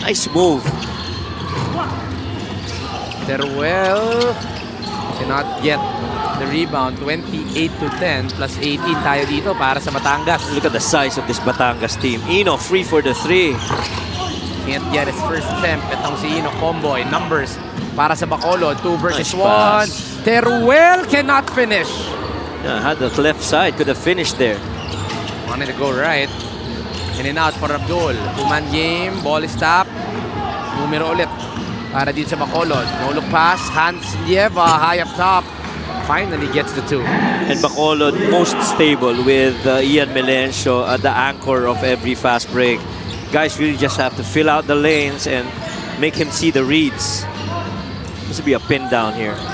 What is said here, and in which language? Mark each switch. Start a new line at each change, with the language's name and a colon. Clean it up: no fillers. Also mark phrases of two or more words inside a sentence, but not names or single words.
English: Nice move. Teruel cannot get the rebound.
Filipino: 28-10 plus 18 tayo dito para sa Batangas.
English: Look at the size of this Batangas team. Ino free for the three. Can't get his first attempt.
Filipino: Itong si Ino Comboy. Numbers para sa Bacolod.
English: 2 versus Nice 1. pass. Teruel cannot finish. Yeah, had the left side, could have finished there. Wanted to go right. In and out for Abdul. 2-man game. Ball is tapped.
Filipino: Numero ulit para dito sa Bacolod.
English: No look pass. Hans Lieva high up top. Finally gets the 2. And Bacolod most stable with Ian Melencio at the anchor of every fast break. Guys really just have to fill out the lanes and make him see the reads. This will be a pin down here.